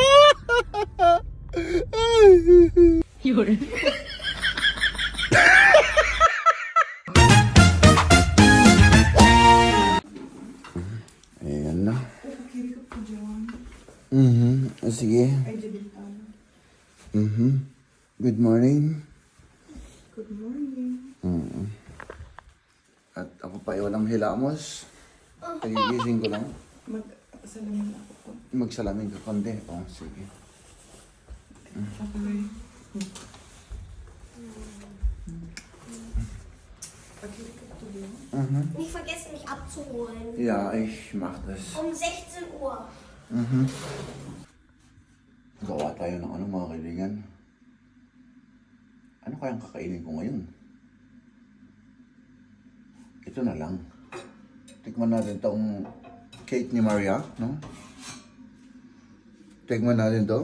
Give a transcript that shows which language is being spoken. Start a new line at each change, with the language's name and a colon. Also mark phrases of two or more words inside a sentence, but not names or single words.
Filipino: Yun. Ayan na. nakakiri ka po dyan. Sige. Ay, Jadiltana.
English: Good morning. Good morning.
Filipino: At ako pa ay walang hilamos. Pagigising ko lang. Mag-salamin ako po. Magsalamin ka konti. Oh, sige. Okay. Nakakiri ka po dyan.
German: Nicht vergessen, mich abzuholen. Ja, ich mach das. Um 16 Uhr.
Filipino: Gawa tayo ng mga kaibigan. Ano kayang kakainin ko ngayon? Ito na lang. Tikman natin tong cake ni Maria, no? Tikman natin to.